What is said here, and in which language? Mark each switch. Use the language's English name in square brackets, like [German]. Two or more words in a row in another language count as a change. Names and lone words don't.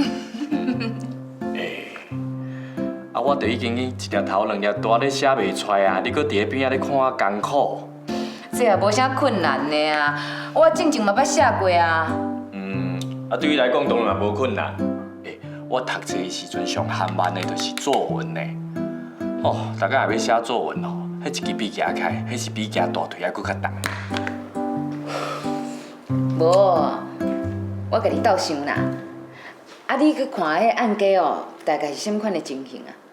[Min Nan Chinese] 啊，我就已经一粒头两粒大咧写袂出来啊！你搁伫咧边仔咧看我艰苦。这也无啥困难的啊，我正经嘛捌写过啊。啊对于来讲当然嘛无困难。我读册的时阵上含慢的就是作文呢。哦，大家也要写作文哦，迄一支笔夹开，迄是比夹大腿还搁较重。无，我甲你斗想啦。啊，你去看迄案家哦，大概是什么款的情形啊？